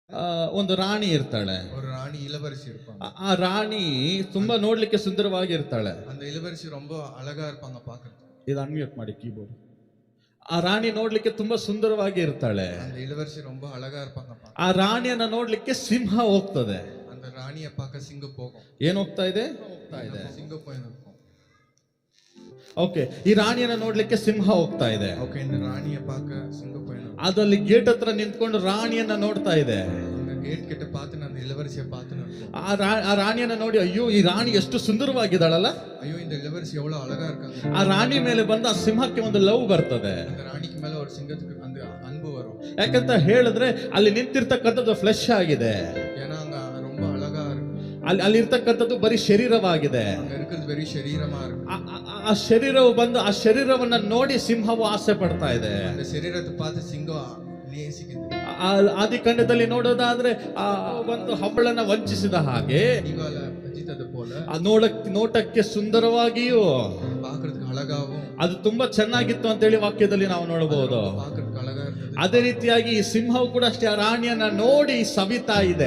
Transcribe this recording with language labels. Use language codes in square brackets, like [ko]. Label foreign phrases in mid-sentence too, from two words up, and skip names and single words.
[kn] ಒಂದು ರಾಣಿ ಇರ್ತಾಳೆ. [ta] ஒரு ராணி இளவரசி இருப்பாங்க. [kn] ಆ ರಾಣಿ ತುಂಬಾ ನೋಡ್ಲಿಕ್ಕೆ ಸುಂದರವಾಗಿ ಇರ್ತಾಳೆ. [ta] அந்த இளவரசி ரொம்ப அழகா இருப்பாங்க பார்க்கிறதுக்கு. [kn] ಇದು ಅನ್ಮ್ಯೂಟ್ ಮಾಡಿ ಕೀಬೋರ್ಡ್. ಆ ರಾಣಿ ನೋಡ್ಲಿಕ್ಕೆ ತುಂಬಾ ಸುಂದರವಾಗಿ ಇರ್ತಾಳೆ. [ta] அந்த இளவரசி ரொம்ப அழகா இருப்பாங்க பார்க்க. [kn] ಆ ರಾಣಿಯನ್ನ ನೋಡ್ಲಿಕ್ಕೆ ಸಿಂಹ ಹೋಗ್ತದೆ. [ta] அந்த ராணியை பார்க்க சிங்கம் போகும். [kn] ಏನ್ ಹೋಗ್ತಾ ಇದೆ? [ta] சிங்கம் போயிருக்கும். [kn] ಓಕೆ, ಈ ರಾಣಿಯನ್ನ ನೋಡ್ಲಿಕ್ಕೆ ಸಿಂಹ ಹೋಗ್ತಾ ಇದೆ. ಓಕೆ, [ta] இந்த ராணியை பார்க்க சிங்கம் போயிருக்கும். [kn] ಅದಲ್ಲಿ ಗೇಟ್ ಹತ್ರ ನಿಂತ್ಕೊಂಡು ರಾಣಿಯನ್ನ ನೋಡ್ತಾ ಇದೆ. [ta] ಗೇಟ್ கிட்ட பார்த்து அந்த இளவரசியை பார்த்து [kn] ಆ ರಾಣಿಯನ್ನ ನೋಡಿ, ಅಯ್ಯೋ ಈ ರಾಣಿ ಎಷ್ಟು ಸುಂದರವಾಗಿದ್ದಾಳಲ್ಲ, [ta] ಅಯ್ಯೋ இந்த இளவரசி எவ்வளவு அழகா இருக்காங்க. [kn] ಆ ರಾಣಿ ಮೇಲೆ ಬಂದ ಆ ಸಿಂಹಕ್ಕೆ ಒಂದು ಲವ್ ಬರ್ತದೆ. [ta] அந்த ராணிக்கு மேல ஒரு சிங்கத்துக்கு அந்த அன்பு வரும். [kn] ಯಾಕಂತ ಹೇಳಿದ್ರೆ ಅಲ್ಲಿ ನಿಂತಿರ್ತಕ್ಕಂಥದ್ದು ಫ್ಲೆಶ್ ಆಗಿದೆ. [ta] ஏன்னா அங்க ரொம்ப அழகா இருக்கு. [kn] ಅಲ್ಲಿ ಇರ್ತಕ್ಕಂಥದ್ದು ಬರೀ ಶರೀರವಾಗಿದೆ. [ta] அங்க இருக்கிறது வெறும் ಶರೀರமா இருக்கு. [kn] ಆ ಶರೀರವು ಬಂದು ಆ ಶರೀರವನ್ನ ನೋಡಿ ಸಿಂಹವು ಆಸೆ ಪಡ್ತಾ ಇದೆ. [ta] அந்த ಶರೀರத்தை பார்த்து சிங்கம் நேசிக்குது. [kn] ಆದಿಕಾಂಡದಲ್ಲಿ ನೋಡೋದಾದ್ರೆ ಆ ಒಂದು ಹಬ್ಬಳನ್ನ ವಂಚಿಸಿದ ಹಾಗೆ ನೋಟಕ್ಕೆ ಸುಂದರವಾಗಿಯೂ ಅದು ತುಂಬಾ ಚೆನ್ನಾಗಿತ್ತು ಅಂತ ಹೇಳಿ ವಾಕ್ಯದಲ್ಲಿ ನಾವು ನೋಡಬಹುದು. ಅದೇ ರೀತಿಯಾಗಿ ಈ ಸಿಂಹವು ಕೂಡ ಅಷ್ಟೇ ಆ ರಾಣಿಯನ್ನ ನೋಡಿ ಸವಿತಾ ಇದೆ.